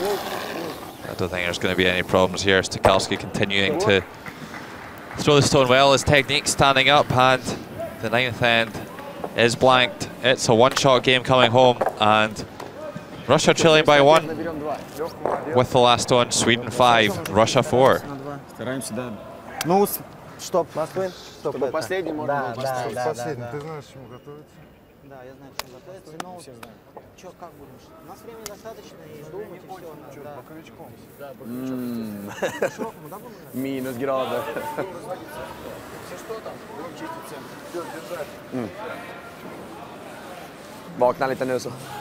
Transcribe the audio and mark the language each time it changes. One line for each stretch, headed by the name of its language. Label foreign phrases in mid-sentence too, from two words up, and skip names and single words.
English: I don't think there's going to be any problems here. Stukalski continuing to throw the stone well. His technique standing up, and the ninth end is blanked. It's a one-shot game coming home, and Russia trailing by 1 with the last stone. Sweden 5, Russia 4.
Russian: Ну, стоп, Москвы. Стоп, Чтобы последний можно да, был да, да, Последний, да. ты знаешь, к чему готовиться? Да, я знаю, к чему готовиться. Но что, как будем? У нас времени достаточно и думать, и все. Да.
Swedish: Minusgrader. Vakna lite nu så.